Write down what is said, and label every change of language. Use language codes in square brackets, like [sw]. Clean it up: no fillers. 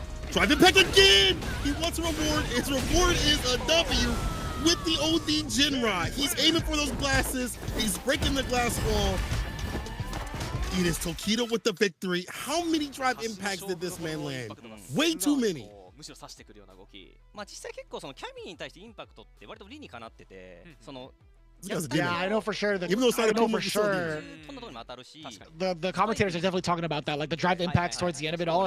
[en] Drive impact again! He wants a reward. His reward is a W with the OD Jinrai. He's aiming for those glasses. He's breaking the glass wall. It is Tokido with the victory. How many drive impacts did this man land? Way too many. [ja] むしろ刺してくるような動き。まあ実際結構そのキャミーに対してインパクトって割と理にかなってて、その [en] Yeah, I know for sure. Even though I know for sure. [ja] 飛んだとこにも当たるし。 [en] The commentators are definitely talking about that, like the drive impacts towards the end of it all.